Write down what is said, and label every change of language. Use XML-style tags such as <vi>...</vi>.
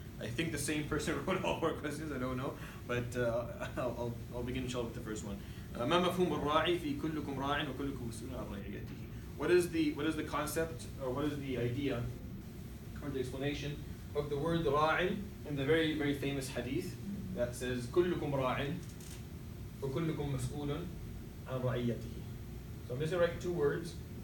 <en>I think the same person wrote all 4 questions. I don't know, but I'll begin inshallah with the first one.</en> <ar>ما مفهوم الراعي في كلكم راع وكلكم مسؤول عن رعيته.</ar> <en>What is the concept, or what is the idea, or the explanation of the word ra'in in the very, very famous hadith that says</en> <ar>كلكم راع وكلكم مسؤول عن رعيته.</ar> <en>So I'm just going to write 2 words.</en>